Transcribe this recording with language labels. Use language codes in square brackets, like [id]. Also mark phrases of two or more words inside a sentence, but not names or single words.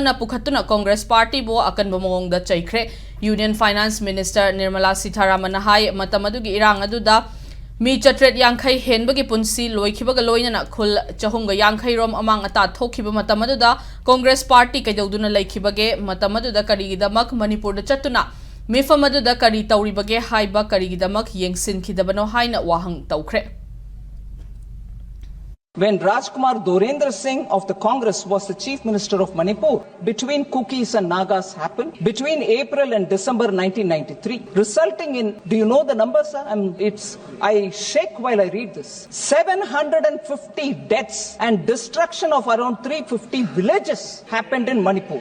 [mni] na pukhatuna Congress Party bo akan bamongda chaikre Union Finance Minister Nirmala Sitharaman na hai matamaduge irang aduda Mi chatret yangkai henbagi punsi loikibaga loina khul chahumga yangkai rom amang ata thokiba matamaduda Congress Party kaiduduna laikibage matamaduda karigidamak Manipur da chatuna mifamaduda kari tauribage haiba karigidamak yengsin kidabano haina wahang taukre. [en] When Rajkumar Dorendra Singh of the Congress was the Chief Minister of Manipur, between Kukis and Nagas happened between April and December 1993, resulting in, do you know the numbers, sir? I shake while I read this. 750 deaths and destruction of around 350 villages happened in Manipur.